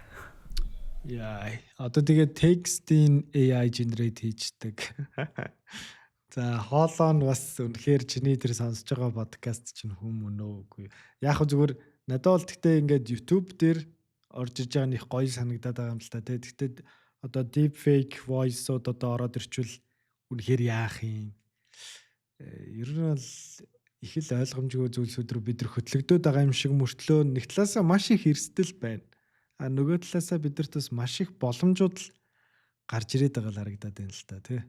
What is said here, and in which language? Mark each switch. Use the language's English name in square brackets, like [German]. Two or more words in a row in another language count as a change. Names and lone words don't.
[Mongolian] Яа. Одоо тэгээд текстийн [English] AI generate [Mongolian] хийждэг. За хоолоо нь бас үнэхээр чиний тэр сонсож байгаа подкаст чинь хүм өнөө үгүй. Яг зүгээр надад бол гэхдээ ингээд YouTube дээр орж иж байгаа нэг гоё санагдаад байгаа юм л та. Тэгэхдээ одоо [English] deep fake voice- [Mongolian] ууд одоо ороод ирчвэл үнэхээр яах юм. Ер нь бол их л ойлгомжгүй зүйлсүүд рүү бид нар хөтлөгдөд байгаа юм шиг мөртлөө нэг талаасаа маш их эрсдэл байна. А нөгөө талаасаа бидэрт бас маш их боломжууд л гарч ирээд байгаа л харагдаад байна л та тий.